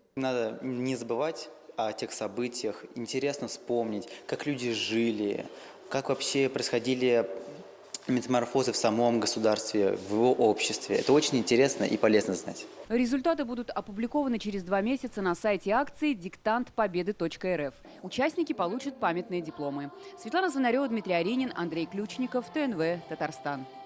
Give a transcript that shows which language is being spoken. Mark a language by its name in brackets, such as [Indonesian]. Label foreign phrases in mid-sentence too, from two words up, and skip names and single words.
[Russian] Надо не забывать о тех событиях, интересно вспомнить, как люди жили, как вообще происходили метаморфозы в самом государстве, в его обществе. Это очень интересно и полезно знать. Результаты будут опубликованы через 2 месяца на сайте акции diktantpobedy.rf. Участники получат памятные дипломы. Светлана Звонарева, Дмитрий Аринин, Андрей Ключников, ТНВ, Татарстан.